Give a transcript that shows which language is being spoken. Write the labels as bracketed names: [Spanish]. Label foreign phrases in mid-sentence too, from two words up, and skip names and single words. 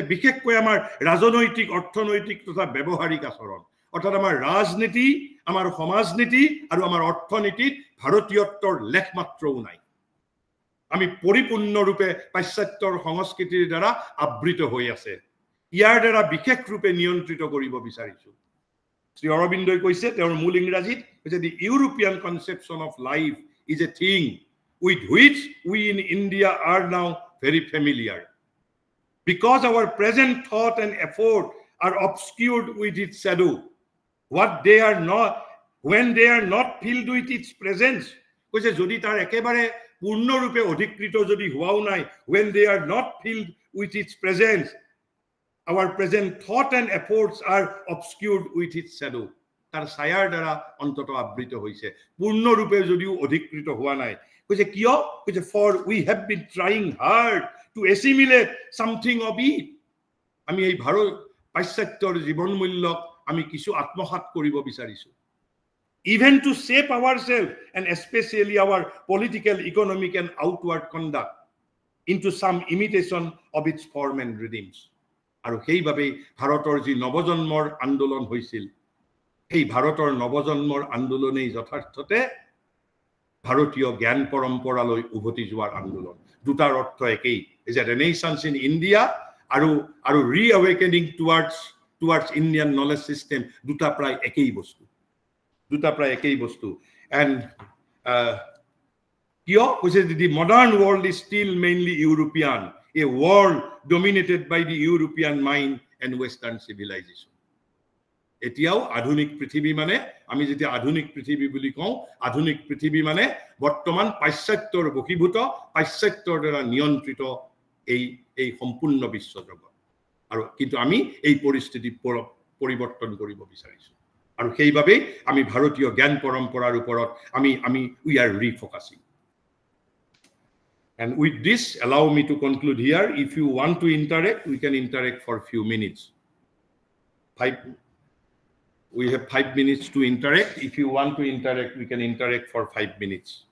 [Assamese] বিশেষকৈ আমাৰ ৰাজনৈতিক অৰ্থনৈতিক তথা ব্যৱহাৰিক আচৰণ অৰ্থাৎ আমাৰ ৰাজনীতি আমাৰ সমাজনীতি আৰু আমাৰ অৰ্থনীতিত ভাৰতীয়ত্বৰ লেখমাত্ৰও নাই আমি পৰিপূৰ্ণৰূপে পাশ্চাত্যৰ সংস্কৃতিৰ দ্বাৰা আবৃত হৈ আছে ইয়াৰ দ্বাৰা বিশেষ ৰূপে নিয়ন্ত্ৰিত কৰিব বিচাৰিছো শ্ৰী অৰবিন্দই কৈছে তেওঁৰ মূল ইংৰাজীত কৈছে [English] the European conception of life is a thing with which we in India are now very familiar because our present thought and effort are obscured with its shadow when they are not filled with its presence [Assamese] কৈছে যদি তাৰ একেবাৰে পূৰ্ণৰূপে অধিকৃত যদি হোৱাও নাই [English] when they are not filled with its presence our present thought and efforts are obscured with its shadow তাৰ [Assamese] ছায়াৰ দ্বাৰা অন্তত আবৃত হৈছে পূৰ্ণৰূপে যদিও অধিকৃত হোৱা নাই কৈছে কিয় কৈছে [English] for we have been trying hard to assimilate something of it [Assamese] আমি এই ভাৰত পাশ্চাত্যৰ জীৱন মূল্যক আমি কিছু আত্মসাৎ কৰিব বিচাৰিছো [English] even to shape ourselves and especially our political economic and outward conduct into some imitation of its form and rhythms [Assamese] আৰু সেইভাবে ভাৰতৰ যি নৱজন্মৰ আন্দোলন হৈছিল এই ভাৰতৰ নৱজন্মৰ আন্দোলনেই যথাৰ্থতে ভাৰতীয় জ্ঞান পৰম্পৰালৈ উভতি যোৱাৰ আন্দোলন দুটাৰ অৰ্থ একেই যে [English] Renaissance in India [Assamese] আৰু আৰু [English] reawakening towards Indian knowledge system [Assamese] দুটা প্ৰায় একেই বস্তু এণ্ড কিয় কৈছে [English] the modern world is still mainly European, a world dominated by the European mind and Western civilization. [Assamese] এতিয়াও আধুনিক পৃথিৱী মানে আমি যেতিয়া আধুনিক পৃথিৱী বুলি কওঁ আধুনিক পৃথিৱী মানে বৰ্তমান পাশ্চাত্যৰ বশীভূত পাশ্চাত্যৰ দ্বাৰা নিয়ন্ত্ৰিত এই সম্পূৰ্ণ বিশ্বজগত আৰু কিন্তু আমি এই পৰিস্থিতি পৰিৱৰ্তন কৰিব বিচাৰিছো আৰু সেইভাবে আমি ভাৰতীয় জ্ঞান পৰম্পৰাৰ ওপৰত আমি [English] we are refocusing. And with this, allow me to conclude here. If you want to interact, we can interact for a few minutes. We have 5 minutes to interact. If you want to interact, we can interact for 5 minutes.